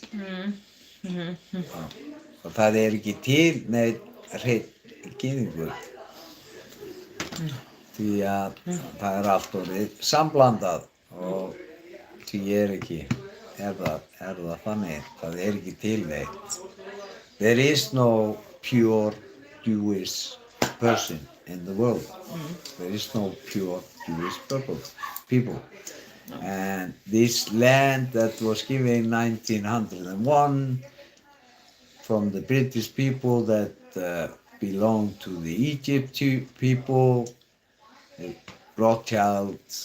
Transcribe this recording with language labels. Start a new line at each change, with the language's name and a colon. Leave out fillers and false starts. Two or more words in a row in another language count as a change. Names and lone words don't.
Icelandic: Og það er ekki til neinn hreinn gyðingur. Því að það er allt orðið samblandað og því er það þannig, það er ekki til neitt.
English: There is no pure Jewish person in the world. There is no pure Jewish people. And this land that was given in 1901 from the British people that belonged to the Egypt people, Rothschilds.